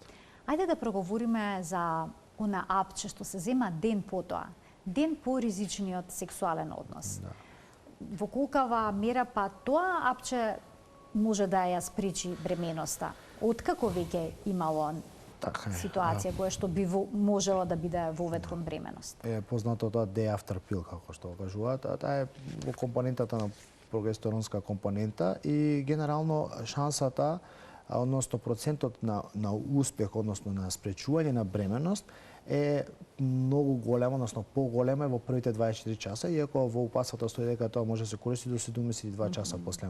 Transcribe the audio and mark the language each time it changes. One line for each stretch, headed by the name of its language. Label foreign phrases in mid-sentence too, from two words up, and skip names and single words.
Macedonian: Ајде да проговориме за она апче што се зема ден потоа, ден по ризичниот сексуален однос. Да. Во колкава мера па тоа апче може да ја спречи бременоста? Откако веќе имало ситуација која што би можела да биде вовед кон бременост? Е познато тоа
English: day after pill,
Macedonian: како што го кажуваат, таа е во компонентата на прогестеронска компонента и генерално шансата односно процентот на успех, односно на спречување на бременост е многу големо, односно поголемо е во првите 24 часа, иако во упатството стои дека тоа може да се користи до 72 часа после.